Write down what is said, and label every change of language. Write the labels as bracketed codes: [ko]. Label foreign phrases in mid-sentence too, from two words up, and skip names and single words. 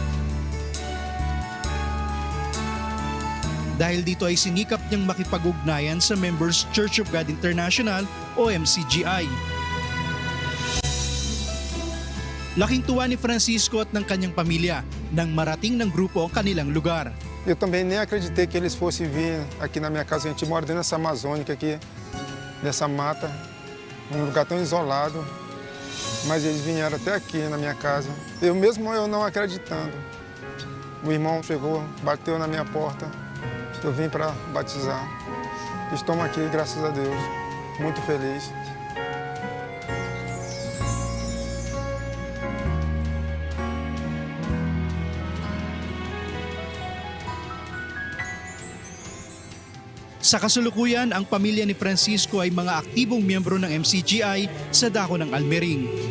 [tl] Dahil dito ay sinikap niyang makipag-ugnayan sa Members Church of God International o MCGI. Laking tuwa ni Francisco at ng kanyang pamilya nang marating ng grupo ang kanilang lugar. [pt] Eu também nem acreditei que eles fossem vir aqui na minha casa. A gente mora dentro dessa amazônica aqui, nessa mata, num lugar tão isolado. Mas eles vieram até aqui na minha casa. Eu não acreditando. O irmão chegou, bateu na minha porta. Eu vim para batizar. Estamos aqui, graças a Deus. Muito feliz. [tl] Sa kasalukuyan, ang pamilya ni Francisco ay mga aktibong miyembro ng MCGI sa dako ng Almering.